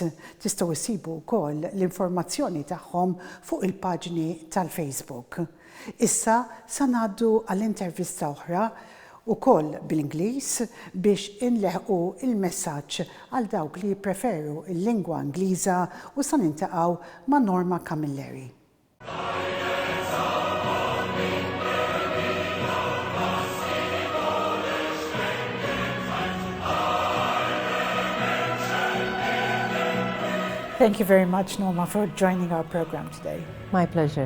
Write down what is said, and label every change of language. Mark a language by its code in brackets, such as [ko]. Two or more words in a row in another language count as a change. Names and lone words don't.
[mt] Tistgħu issibu wkoll l-informazzjoni tagħhom fuq il-paġni tal-Facebook. Issa sa ngħaddu għall-intervista oħra ukoll bil-Ingliż biex inleħqu il-messaġġ għal dawk li jippreferu il-lingwa Ingliża u sa nintaqgħu ma' Norma Camilleri. [en] Thank you very much, Norma, for joining our program today. My pleasure.